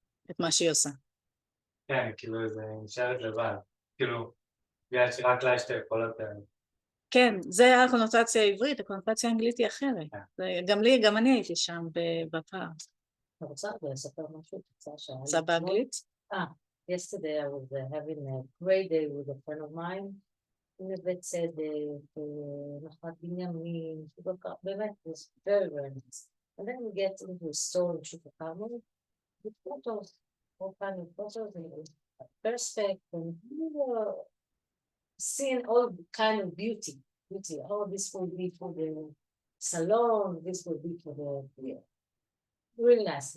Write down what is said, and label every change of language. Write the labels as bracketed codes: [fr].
[he] את מה שהיא עושה. כן, כאילו זה נשארת לבד. כאילו, בגלל שרק לה יש את היכולות האלה. כן, זה הקונוטציה העברית, הקונוטציה האנגלית היא אחרת. גם אני הייתי שם בפעם. אני רוצה לספר משהו קצר שהיה. זה באנגלית? [en] Yesterday I was having a great day with a friend of mine. [he] נווה צדק, נחת בנימין, באמת, [en] it was very nice. And then we get into a store in שוק הכרמל, with photos, all kind of photos, and perspective, and seeing all kind of beauty. Oh, this will be for the salon, this will be for the, yeah. Really nice.